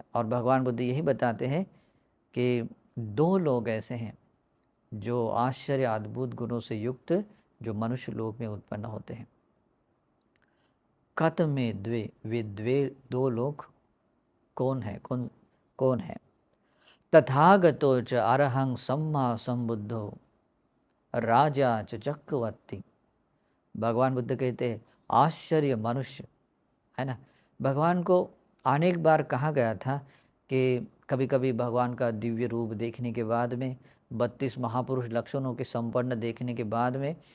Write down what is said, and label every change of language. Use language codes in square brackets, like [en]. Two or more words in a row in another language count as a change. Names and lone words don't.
[hi] और भगवान बुद्ध यही बताते हैं कि दो लोग ऐसे हैं जो आश्चर्य अद्भुत गुणों से युक्त, जो मनुष्य लोक में उत्पन्न होते हैं। [pi] कत में द्वे, [hi] वे दो लोग कौन है, कौन है। [pi] तथागतो च अरहं सम्मा संबुद्धो राजा च चक्रवर्ती। [hi] भगवान बुद्ध कहते हैं आश्चर्य मनुष्य, है ना। भगवान को अनेक बार कहा गया था कि कभी कभी भगवान का दिव्य रूप देखने के बाद में, 32 महापुरुष लक्षणों के संपन्न देखने के बाद में